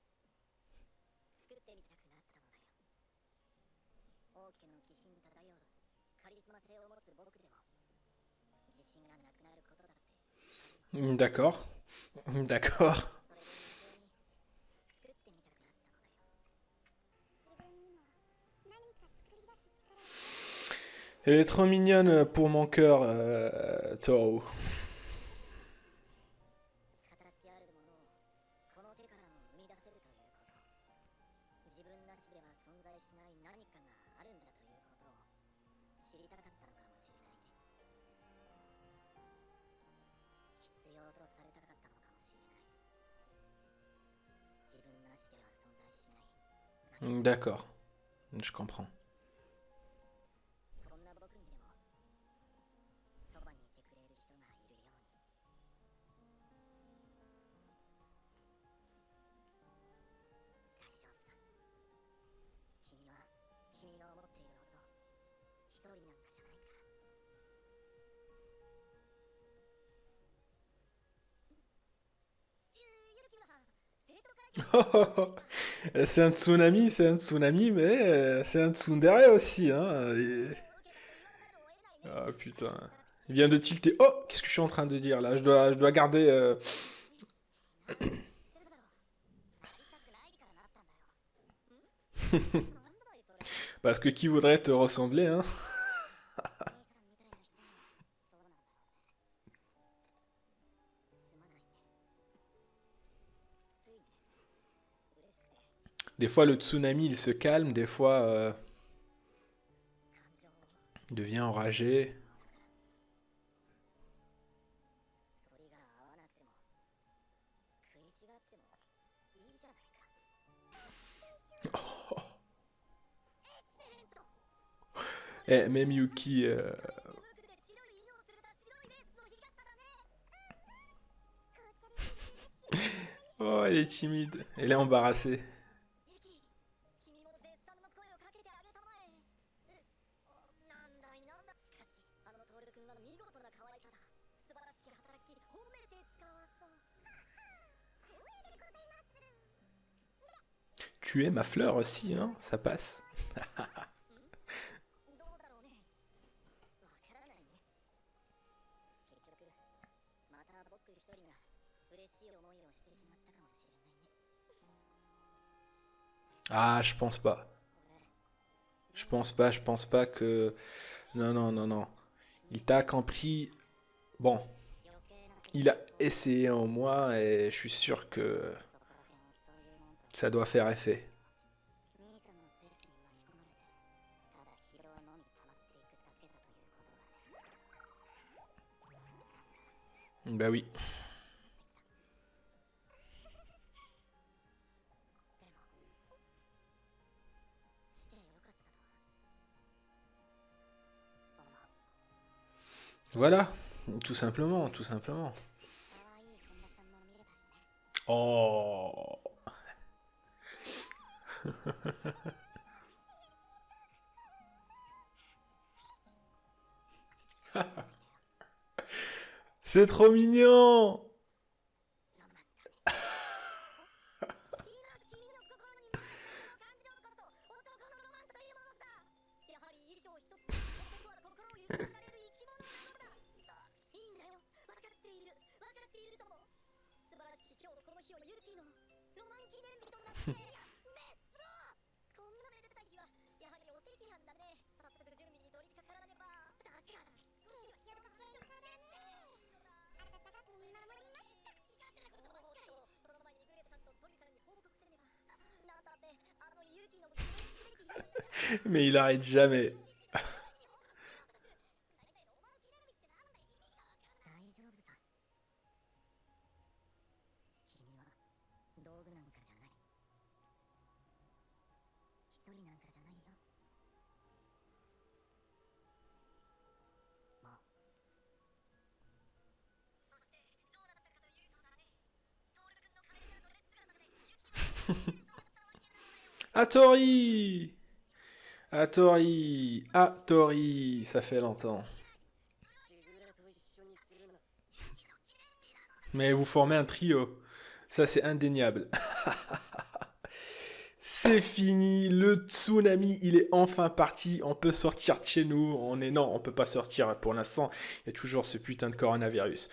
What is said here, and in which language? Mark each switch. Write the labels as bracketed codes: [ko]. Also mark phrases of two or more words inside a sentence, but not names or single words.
[ja] 作ってみたくなったのだよ。王家の気品漂うカリスマ性を持つ僕でも自信がなくなることだってあります。 [fr] D'accord. D'accord. [ja] それで無性に作ってみたくなったのだよ。自分にも何か作り出す力を。 [fr] Elle est trop mignonne pour mon cœur, Toro. [ja] 形あるものをこの手からも生み出せるということ。自分なしでは存在しない何かがあるんだということを知りたかったのかもしれないね。必要とされたかったのかもしれない。自分なしでは存在しない何か。 [fr] D'accord. Je comprends. [ja] こんな僕にでもそばにいてくれる人がいるように。大丈夫さ。君は君の思っているほど一人なんかじゃないから。ゆるきは生徒会議 [fr] C'est un tsunami, mais c'est un tsundere aussi, hein. [ja] を受けたと言わざるを得ないね。 [fr] Ah putain. Il vient de tilter. Oh, qu'est-ce que je suis en train de dire là? Je dois garder. [ja] 知ってるだろう。なりたくないからなったんだよ。ん？なんだいそれ。 [fr] Parce que qui voudrait te ressembler, hein? [ja] 兄さんみたいな人はそうなんだろうね。すまないね。ついね。嬉しくて [fr] Des fois, le tsunami, il se calme, des fois, [ja] 感情を [fr] il devient enragé. [ja] 反りが合わなくても食い違ってもいいじゃないか。エクセレント。 [fr] Eh, même Yuki. [ja] 手袋で白い犬を連れた白いレースの日傘だね。 [fr] Oh, elle est timide. Elle est embarrassée. [ja] ユキ、君も絶賛の声をかけてあげたまえ。なんだいなんだ。しかしあのトール君は見事な可愛さだ。素晴らしき働き褒めて使わそう。光栄でございまする。 [fr] Tu es ma fleur aussi, hein? Ça passe. [ja] どうだろうね。わからないね。結局また僕一人が嬉しい思いをしてしまったかもしれないね。 [fr] Ah, je pense pas. [ja] 俺 [fr] Je pense pas que... Non, non, non, non. Il t'a compris. Bon, il a essayé en moi et je suis sûr que ça doit faire effet. [ja] 兄さんのペースに巻き込まれてただ疲労のみ溜まっていくだけだということだね。 [fr] Bah oui. [ja] でも来てよかったと思う。 [fr] Voilà, tout simplement, tout simplement. [ja] 可愛い本田さんも見れたしね。 [fr] Oh. C'est trop mignon. [ja] 君の心に感じることこそ男のロマンというものさ。やはり衣装一つで男は心を揺さぶられる生き物なのだ。いいんだよ、分かっているとも。素晴らしき今日のこの日をユキのロマン記念日となってやめろ。こんなめでたい日はやはりお赤飯だね。早速準備に取り掛からねば。だから喜ぶだね。温かく見守ります。その前にグレートさんとトリさんに報告せねば。なんだってあのユキの記念日だよ。 [fr] Mais il arrête jamais. [ja] 大丈夫さ。君は道具なんかじゃない。一人なんかじゃないよ。もう。そしてどうなったかというとだね。トール君のカレードレス姿でユキは Hattori! Hattori! Hattori! [fr] Ça fait longtemps. Mais vous formez un trio. Ça, c'est indéniable. C'est fini. Le tsunami, il est enfin parti. On peut sortir de chez nous. Non, on peut pas sortir pour l'instant. Il y a toujours ce putain de coronavirus.